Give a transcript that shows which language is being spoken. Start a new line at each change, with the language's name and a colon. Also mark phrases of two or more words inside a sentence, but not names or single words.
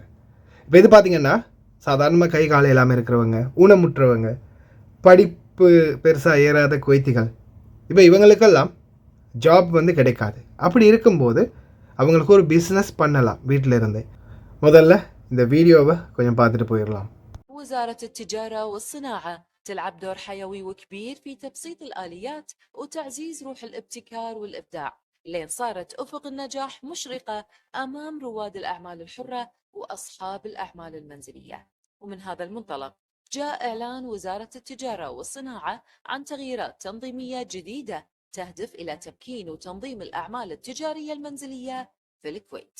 Tamil: இப்போ இது பார்த்திங்கன்னா சாதாரணமாக கை காலை எல்லாமே இருக்கிறவங்க, ஊனமுற்றவங்க, படிப்பு பெருசாக ஏறாத குவைத்திகள், இப்போ இவங்களுக்கெல்லாம் ஜாப் வந்து கிடைக்காது. அப்படி இருக்கும்போது அவங்களுக்கு ஒரு பிஸ்னஸ் பண்ணலாம் வீட்டில் இருந்தே. முதல்ல இந்த வீடியோவை கொஞ்சம் பார்த்துட்டு போயிடலாம்.
Arabic: وزارة التجارة والصناعة تلعب دور حيوي وكبير في تبسيط الآليات وتعزيز روح الابتكار والإبداع، لين صارت أفق النجاح مشرقة أمام رواد الأعمال الحرة وأصحاب الأعمال المنزلية. ومن هذا المنطلق جاء إعلان وزارة التجارة والصناعة عن تغييرات تنظيمية جديدة تهدف إلى تمكين وتنظيم الأعمال التجارية المنزلية في الكويت.